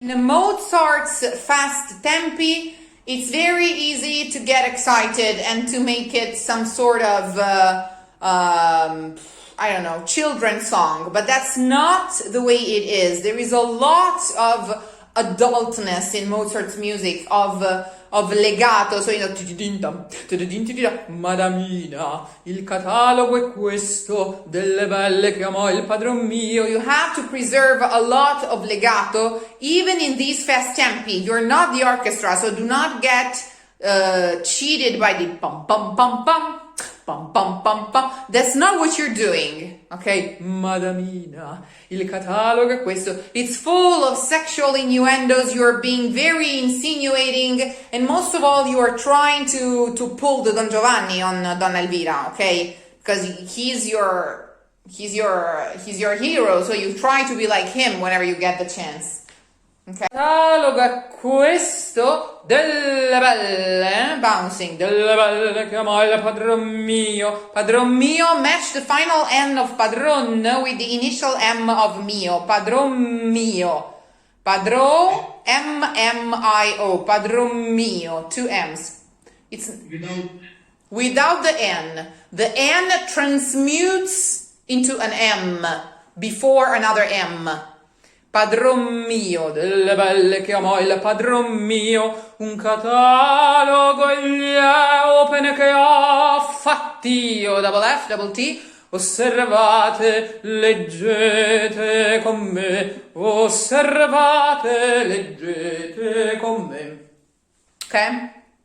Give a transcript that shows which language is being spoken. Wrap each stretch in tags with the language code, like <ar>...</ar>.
<en>In Mozart's fast tempi, it's very easy to get excited and to make it some sort of, I don't know, children's song, but that's not the way it is. There is a lot of adultness in Mozart's music, of legato, so you know,</en> <it>Madamina, il catalogo è questo, delle belle che amò il padron mio.</it> <en>You have to preserve a lot of legato, even in these fast tempi. You're not the orchestra, so do not get cheated by the pum pum pum pum. Pum, pum, pum, pum. That's not what you're doing, okay?</en> <it>Madamina, il catalogo è questo.</it> <en>It's full of sexual innuendos. You're being very insinuating, and most of all, you are trying to pull the Don Giovanni on Donna Elvira, okay? Because he's your hero, so you try to be like him whenever you get the chance. Okay.</en> <it>Catalogo è questo, delle belle,</it> <en>bouncing,</en> <it>delle belle che amò il padron mio.</it> <en>Padron mio, match the final N of padron with the initial M of mio.</en> <it>Padron mio. Padro, M-M-I-O. Padron mio.</it> <en>2 M's. It's without the N. The N transmutes into an M before another M.</en> <it>Padron mio, delle belle che amò il padron mio, un catalogo gli opere che ho fatt'io,</it> <en>double F, double T,</en> <it>osservate, leggete con me, osservate, leggete con me.</it> <en>Ok?</en>